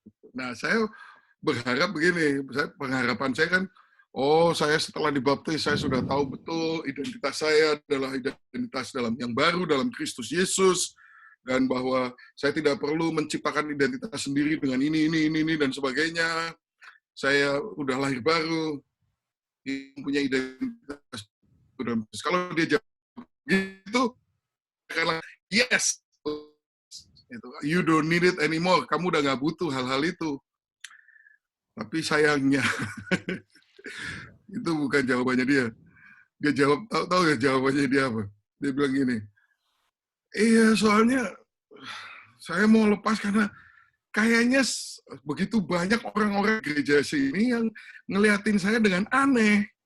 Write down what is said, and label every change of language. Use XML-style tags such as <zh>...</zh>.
<id>Nah, saya berharap begini, pengharapan saya kan, saya setelah dibaptis, saya sudah tahu betul identitas saya adalah identitas yang baru dalam Kristus Yesus, dan bahwa saya tidak perlu menciptakan identitas sendiri dengan ini, dan sebagainya. Saya udah lahir baru, punya identitas. Kalau dia jawab gitu, karena</id> <en>yes, you don't need it anymore.</en> <id>Kamu udah nggak butuh hal-hal itu. Tapi sayangnya, itu bukan jawabannya dia. Dia jawab, tahu ya jawabannya dia apa? Dia bilang gini, iya soalnya saya mau lepas karena kayaknya begitu banyak orang-orang gereja sini yang ngeliatin saya dengan aneh.</id>